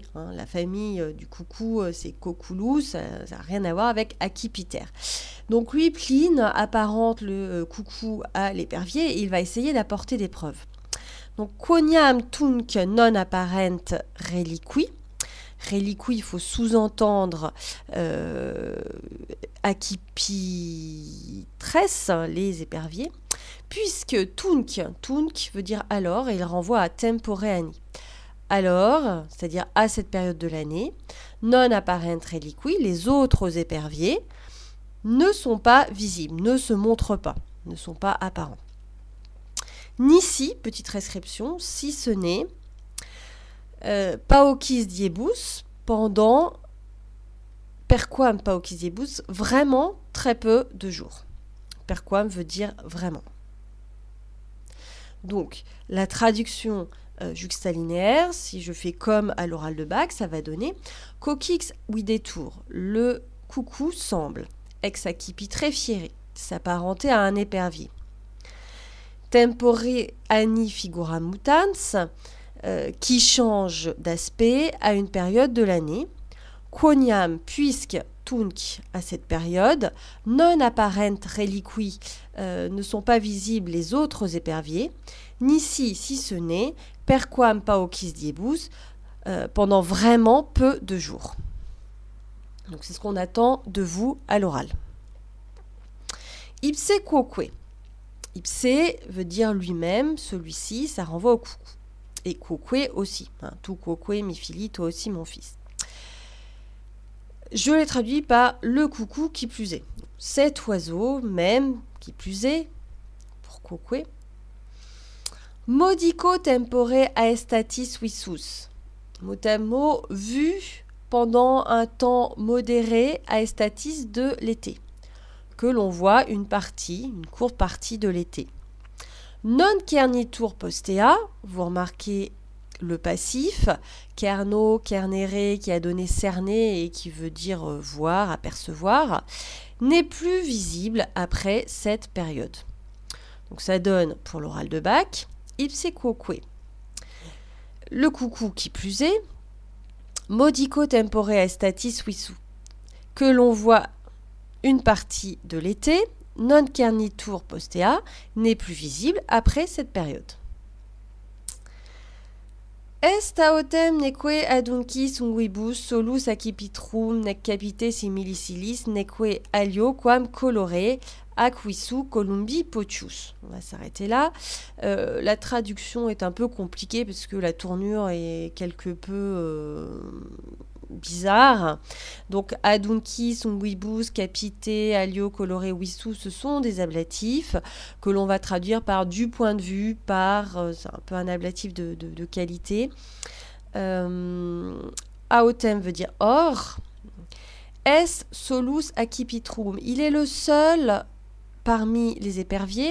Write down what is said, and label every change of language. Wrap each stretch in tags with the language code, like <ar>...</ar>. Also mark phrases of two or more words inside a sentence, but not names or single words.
<fr>Hein. La famille du coucou, c'est Coculus, ça n'a rien à voir avec Accipiter. Donc lui, Pline, apparente le coucou à l'épervier et il va essayer d'apporter des preuves. Donc,</fr> <la>quoniam tunc non apparent reliqui.</la> <fr>Reliqui, il faut sous-entendre accipitres, les éperviers. Puisque tunc veut dire alors, et il renvoie à</fr> <la>tempore anni.</la> <fr>Alors, c'est-à-dire à cette période de l'année,</fr> <la>non apparent reliqui,</la> <fr>les autres éperviers, ne sont pas visibles, ne se montrent pas, ne sont pas apparents. Nisi, petite description, si ce n'est</fr> <la>paucis diebus,</la> <fr>pendant</fr> <la>perquam paucis diebus,</la> <fr>vraiment très peu de jours. Perquam veut dire vraiment. Donc, la traduction juxtalinéaire, si je fais comme à l'oral de bac, ça va donner</fr> <la>coquix videtur,</la> <fr>le coucou semble,</fr> <la>ex accipitre fieri,</la> <fr>s'apparenter à un épervier.</fr> <la>Tempore anni figura mutans,</la> <fr>qui change d'aspect à une période de l'année. Quoniam, puisque tunc à cette période,</fr> <la>non apparent reliqui,</la> <fr>ne sont pas visibles les autres éperviers, nisi si ce n'est,</fr> <la>perquam paucis diebus,</la> <fr>pendant vraiment peu de jours. Donc c'est ce qu'on attend de vous à l'oral.</fr> <la>Ipse quoque.</la> <fr>Ipse veut dire lui-même, celui-ci, ça renvoie au coucou. Et quoque aussi. Hein,</fr> <la>tout quoque, mi fili,</la> <fr>toi aussi mon fils. Je l'ai traduit par le coucou qui plus est. Cet oiseau même qui plus est, pour quoque.</fr> <la>Modico tempore aestatis visus.</la> <fr>Mot à mot, vu pendant un temps modéré aestatis de l'été. Que l'on voit une courte partie de l'été.</fr> <la>Non cernitur postea,</la> <fr>vous remarquez le passif,</fr> <la>cerno, cernere,</la> <fr>qui a donné cerner et qui veut dire voir, apercevoir, n'est plus visible après cette période. Donc ça donne pour l'oral de bac,</fr> <la>ipse quoque.</la> <fr>Le coucou qui plus est,</fr> <la>modico tempore aestatis visu,</la> <fr>que l'on voit une partie de l'été,</fr> <la>non cernitur postea,</la> <fr>n'est plus visible après cette période.</fr> <la>Est autem neque aduncis unguibus solus accipitrum nec capite similicilis neque alio quam colore aquisu columbi potius.</la> <fr>On va s'arrêter là. La traduction est un peu compliquée parce que la tournure est quelque peu bizarre. Donc</fr> <la>aduncis, unguibus, capite, alio, colore, visu,</la> <fr>ce sont des ablatifs que l'on va traduire par du point de vue, par, c'est un peu un ablatif de qualité. Autem veut dire or.</fr> <la>Est solus accipitrum.</la> <fr>Il est le seul parmi les éperviers.</fr>